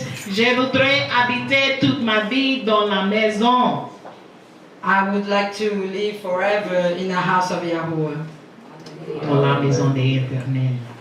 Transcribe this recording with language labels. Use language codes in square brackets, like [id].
[fr] Je voudrais habiter toute ma vie dans la maison. [en] I would like to live forever in the house of Yahuwah. [fr] Dans la maison de l'Éternel.